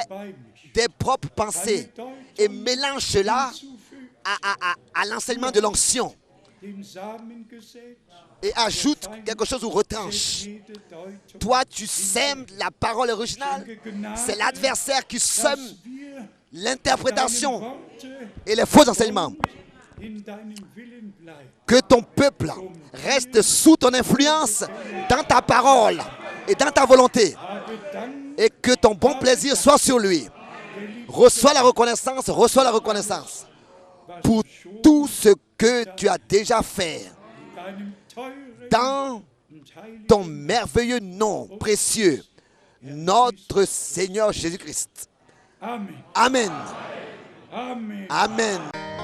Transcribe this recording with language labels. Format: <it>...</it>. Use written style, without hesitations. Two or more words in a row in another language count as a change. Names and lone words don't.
<de>beimischt.</de> <fr>des propres pensées et mélange cela</fr> <de>Hinzufügt</de> <fr>à l'enseignement de l'onction</fr> <de>dem Samengesetz,</de> <fr>et ajoute quelque chose ou retranche.</fr> <de>jede Deutung,</de> <fr>Toi, tu sèmes la parole originale. C'est l'adversaire qui sème</fr> <de>dass wir</de> <fr>l'interprétation</fr> <de>deine Worte</de> <fr>et les faux enseignements.</fr> <de>in deinem Willen bleiben.</de> <fr>Que ton peuple reste sous ton influence dans ta parole et dans ta volonté.</fr> <de>Habe Dank,</de> <fr>Et que ton bon plaisir soit sur lui. Reçois la reconnaissance, reçois la reconnaissance</fr> <de>was</de> <fr>pour</fr> <de>du schon</de> <fr>tout ce que tu as déjà fait</fr> <de>in deinem teuren</de> <fr>dans</fr> <de>und heiligen</de> <fr>ton merveilleux nom précieux, notre Seigneur Jésus-Christ. Amen. Amen. Amen. Amen.</fr>